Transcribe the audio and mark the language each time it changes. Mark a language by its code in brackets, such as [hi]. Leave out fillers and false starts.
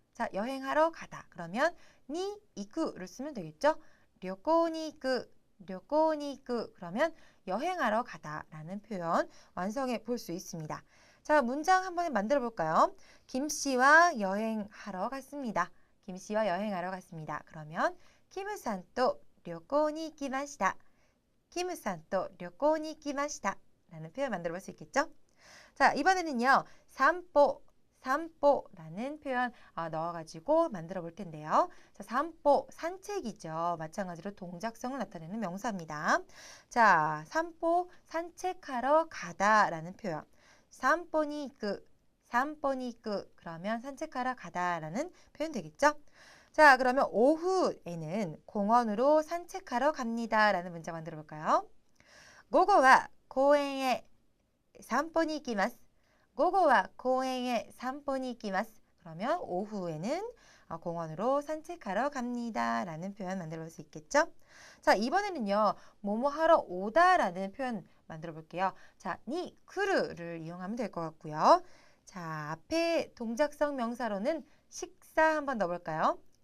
[ko] 자, 여행하러 가다. 그러면 니 이쿠를 쓰면 되겠죠? 료코니 이쿠 그러면 여행하러 가다라는 표현 완성해 볼 수 있습니다. 자, 문장 한번 만들어 볼까요? 김 씨와 여행하러 갔습니다. 김 씨와 여행하러 갔습니다. 그러면 [ja] 키무さんと旅行に行きました. 키무さんと旅行に行きました. [ko] 라는 표현 만들어 볼 수 있겠죠? 자, 이번에는요. 산보라는 표현 넣어가지고 만들어 볼 텐데요. 자, 산보, 산책이죠. 마찬가지로 동작성을 나타내는 명사입니다. 자, 산보, 산책하러 가다라는 표현. 산보니이쿠 그러면 산책하러 가다라는 표현 되겠죠? 자, 그러면 오후에는 공원으로 산책하러 갑니다라는 문장 만들어 볼까요? [ja] 午後は公園へ散歩に行きます. 午後は公園へ散歩に行きます. [ko] 그러면 오후에는 공원으로 산책하러 갑니다라는 표현 만들어 볼 수 있겠죠? 자, 이번에는요. 뭐뭐 하러 오다라는 표현 만들어 볼게요. 자, 니 쿠르를 이용하면 될 것 같고요. 자, 앞에 동작성 명사로는 식사 한번 넣어볼까요?